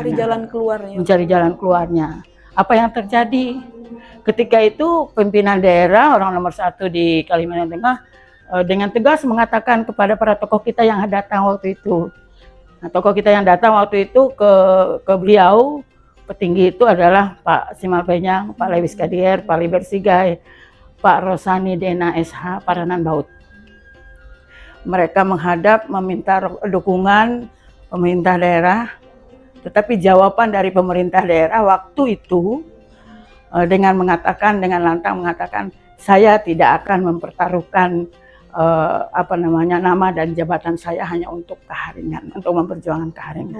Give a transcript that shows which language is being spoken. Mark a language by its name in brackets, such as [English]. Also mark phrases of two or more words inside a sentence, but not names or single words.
[Indonesian] Mencari jalan keluarnya. Apa yang terjadi ketika itu, pimpinan daerah orang nomor 1 di Kalimantan Tengah dengan tegas mengatakan kepada para tokoh kita yang datang waktu itu. Nah, tokoh kita yang datang waktu itu ke beliau petinggi itu adalah Pak Simal Penyang, Pak Lewis Kadier, Pak Liber Sigai, Pak Rosani Dena SH Paranan Baut. Mereka menghadap meminta dukungan pemerintah daerah, tetapi jawaban dari pemerintah daerah waktu itu dengan lantang mengatakan saya tidak akan mempertaruhkan nama dan jabatan saya hanya untuk Keharingan, untuk memperjuangkan Keharingan.